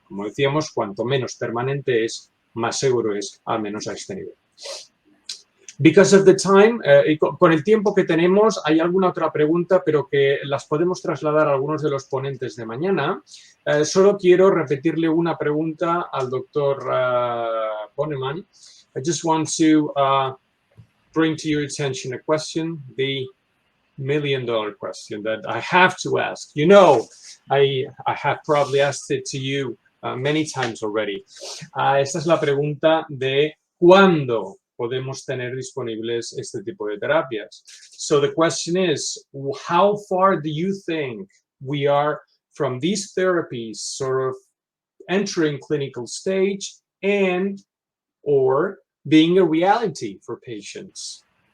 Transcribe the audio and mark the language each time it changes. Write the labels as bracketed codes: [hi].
[es] Como decíamos, cuanto menos permanente es, más seguro es, al menos a este nivel. [en] Because of the time, [es] con el tiempo que tenemos, hay alguna otra pregunta, pero que las podemos trasladar a algunos de los ponentes de mañana. Solo quiero repetirle una pregunta al doctor Boneman. [en] I just want to bring to your attention a question, the million-dollar question that I have to ask. You know, I have probably asked it to you many times already. [es] Esta es la pregunta de ¿cuándo podemos tener disponibles este tipo de terapias? [en] So the question is, how far do you think we are from these therapies sort of entering clinical stage and or being a reality for patients?